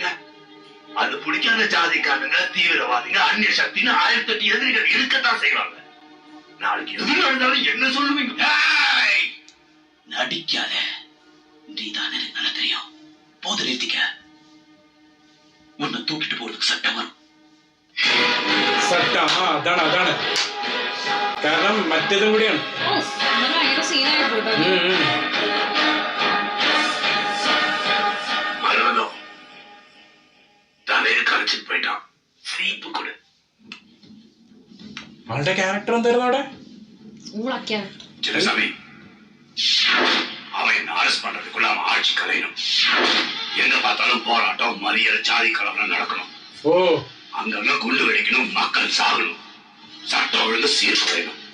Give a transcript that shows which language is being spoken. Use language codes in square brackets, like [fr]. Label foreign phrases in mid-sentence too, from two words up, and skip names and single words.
[ta] அது பிடிக்காத ஜாதிக்காரங்க, தீவிரவாதிங்க, அந்நிய சக்தின்னு 1008 எதிரிகள் இருக்கத்தான் செய்வாங்க. நாளைக்கு எது நடந்தாலும் என்ன சொல்லுவீங்க? நடிக்காத, நீதான் எனக்கு நல்லா தெரியும். போது நிறுத்திக்க. உன்னை தூக்கிட்டு போறதுக்கு சட்டம் வரும். [ml] സത്യം അതാണ് കാരണം മറ്റേതും കൂടിയാണ് ഭയങ്കര സീനായി പോട്ടോ. [ta] மரணம் தலையை கரைச்சிட்டு போயிட்டான். சீப்பு கொடு. [ml] ആളുടെ ക്യാരക്ടർ എന്തായിരുന്നു അവിടെ? ഊളക്കാണ്. [ta] சின்னசாமி அவன் அரெஸ்ட் பண்றதுக்குள்ள அவன் ஆட்சி கலையணும். எங்க பார்த்தாலும் போராட்டம், மறியல், ஜாதி கலவரம் நடக்கணும். ഓ அங்கங்க குண்டு வெடிக்கணும், மக்கள் சாகணும், சட்டம் ஒழுங்கு சீர்குலையணும்.